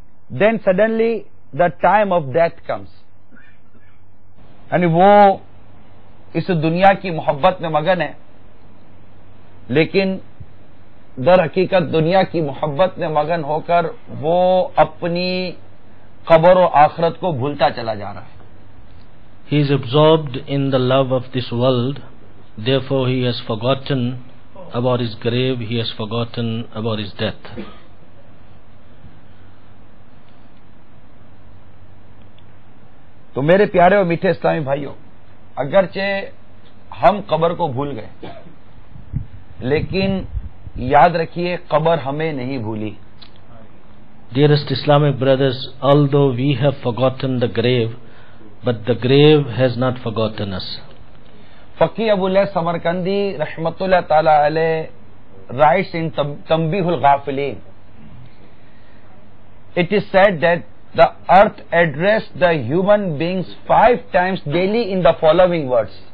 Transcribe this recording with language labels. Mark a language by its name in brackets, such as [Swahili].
[English] Then suddenly the time of death comes. [Hindi] यानी वो इस दुनिया की मोहब्बत में मगन है, लेकिन दर हकीकत दुनिया की मोहब्बत में मगन होकर वो अपनी कब्र और आखिरत को भूलता चला जा रहा है. [English] He is absorbed in the love of this world, therefore he has forgotten about his grave, he has forgotten about his death. [Hindi] तो मेरे प्यारे और मीठे इस्लामी भाइयों, अगरचे हम कब्र को भूल गए, लेकिन याद रखिए कब्र हमें नहीं भूली. [English] Dearest Islamic brothers, although we have forgotten the grave, but the grave has not forgotten us. Faqih Abul Samarkandi Rahmatullah Ta'ala alayh writes in Tanbihul Ghafilin, it is said that the earth addressed the human beings 5 times daily in the following words: